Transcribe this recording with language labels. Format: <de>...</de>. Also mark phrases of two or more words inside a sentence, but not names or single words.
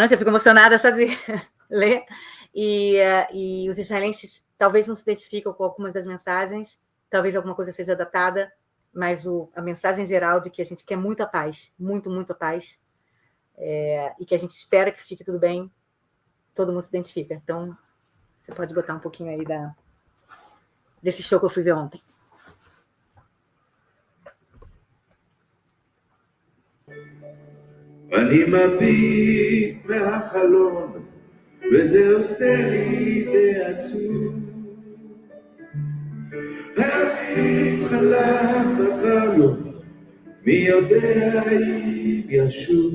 <pt>Eu fico emocionada só de ler. E os israelenses talvez não se identificam com algumas das mensagens, talvez alguma coisa seja datada, mas a mensagem geral de que a gente quer muita paz, muito, muita paz, e que a gente espera que fique tudo bem, todo mundo se identifica. Então, você pode botar um pouquinho aí desse show que eu fui ver ontem.</pt> <he>אני מביט מהחלון, וזה עושה לי די עצוב. האביב חלף עבר לו, מי יודע אם ישוב.</he>